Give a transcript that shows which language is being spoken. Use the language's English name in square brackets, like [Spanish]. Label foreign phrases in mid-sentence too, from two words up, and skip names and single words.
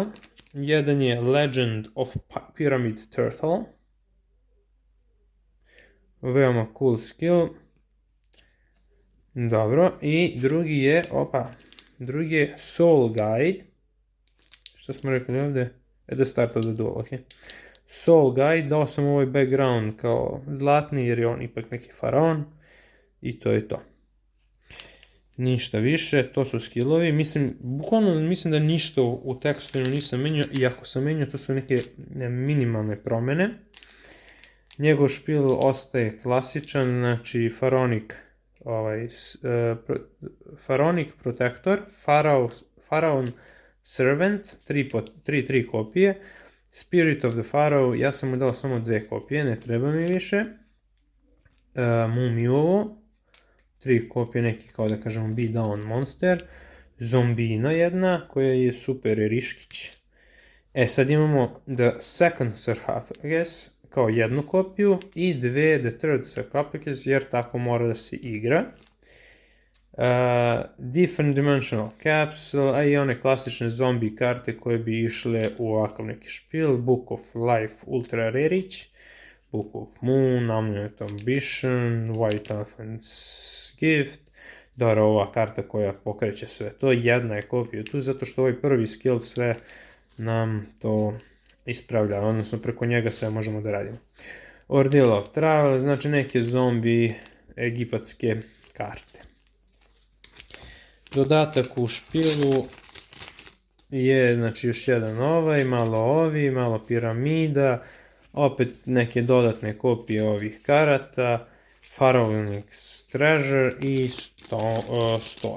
[Serbian] Jedan je Legend of Pyramid Turtle. Veoma [English] cool skill. [Serbian] Dobro. I drugi je Soul Guide. Što smo rekli ovdje? [English] At the start of the duel, ok. [Serbian] Soul Guide, dao sam ovaj background kao zlatni jer je on ipak neki faraon. I to je to. Ništa više, to su skillovi, bukvalno mislim da ništa u tekstu nisam menio, i ako sam menio to su neke minimalne promjene. Njegov špil ostaje klasičan, znači Pharaonic Protector, Pharaon Servant, 3 kopije, Spirit of the Pharaoh, ja sam mu dao samo 2 kopije, ne treba mi više, Mumiovo, 3 kopije neki kao da kažemo [English] beat down monster, [Serbian] Zombina jedna koja je super riškić. Sad imamo The Second Sarcophagus kao jednu kopiju i The Third Sarcophagus jer tako mora da se igra. Different Dimensional Capsule, a i one klasične zombi karte koje bi išle u ovakav neki špil, Book of Life Ultra Rarić, Book of Moon, Amulet Ambition, White Elephant's Gift, dobro, ova karta koja pokreće sve to, jedna je kopija tu, zato što ovaj prvi skill sve nam to ispravlja, odnosno preko njega sve možemo da radimo. Ordeal of Travel, znači neke zombi egipatske karte. Dodatak u špilu je, znači još jedan ovaj, malo piramida, opet neke dodatne kopije ovih karata, Pharaonic Treasure i Store.